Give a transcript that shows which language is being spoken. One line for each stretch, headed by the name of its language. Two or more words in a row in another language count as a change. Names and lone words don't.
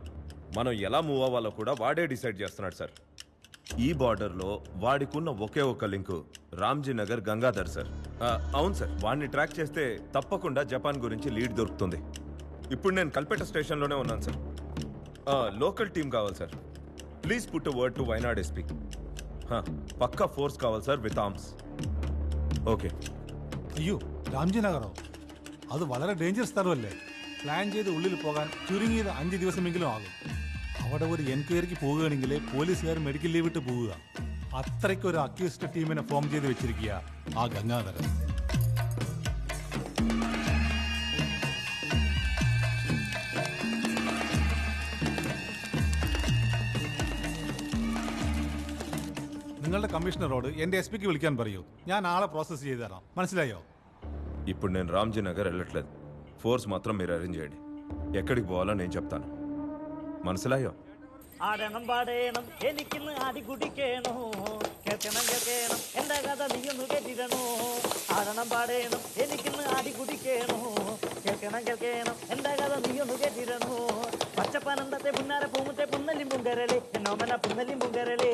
Telugu: మనం ఎలా మూవ్ అవ్వాలో కూడా వాడే డిసైడ్ చేస్తున్నాడు సార్. ఈ బార్డర్లో వాడికున్న ఒకే ఒక లింకు రామ్జీ నగర్ గంగాధర్ సార్. అవును సార్, వాడిని ట్రాక్ చేస్తే తప్పకుండా జపాన్ గురించి లీడ్ దొరుకుతుంది. ఇప్పుడు నేను కల్పేట స్టేషన్లోనే ఉన్నాను సార్.
English: local team కావాలి sir. please put word to Wayanad SP.
Telugu: పక్కా ఫోర్స్ కావాలి
English: sir with arms. okay.
Malayalam: അയ്യോ, രാംജി നഗറോ? അത് വളരെ ഡേഞ്ചറസ് സ്ഥലമല്ലേ. പ്ലാൻ ചെയ്ത് ഉള്ളിൽ പോകാൻ ചുരുങ്ങിയത് 5 ദിവസമെങ്കിലും ആകും. അവിടെ ഒരു എൻക്വയറിക്ക് പോവുകയാണെങ്കിൽ പോലീസുകാർ
English: medical leave
Malayalam: ഇട്ട് പോവുക. അത്രയ്ക്കൊരു അക്യൂസ്ഡ് ടീമിനെ ഫോം ചെയ്ത് വെച്ചിരിക്കുക ആ ഗംഗാധരൻ. നിങ്ങളുടെ കമ്മീഷണറോട് എന്റെ എസ് പിക്ക് വിളിക്കാൻ പറയൂ. ഞാൻ ആളെ പ്രോസസ് ചെയ്തു തരാം. മനസ്സിലായോ?
Telugu: ఇప్పుడు నేను రామ్జీ నగర్ వెళ్ళట్లేదు. ఫోర్స్ మాత్రం మీరు అరేంజ్ చేయండి. ఎక్కడికి పోవాలో నేను చెప్తాను.
Malayalam: മനസ്സിലായോ? ആടണം പാടേണം എനിക്കിന്ന് ആടി കുടിക്കേണോ, കേൾക്കണം കേൾക്കണം എന്റെ കഥ നീയൊന്ന് കേട്ടിരണോ. ആടണം പാടേണം എനിക്കിന്ന് ആടി കുടിക്കേണോ, കേൾക്കണം കേൾക്കണം എന്റെ കഥ നീയൊന്ന് കേട്ടിരണോ. പച്ചപ്പനന്തത്തെ പുന്നാര പൂമുത്തെ പുന്നലിം പുങ്കരലേ, എന്നോമന പുന്നലിം പുങ്കരലേ.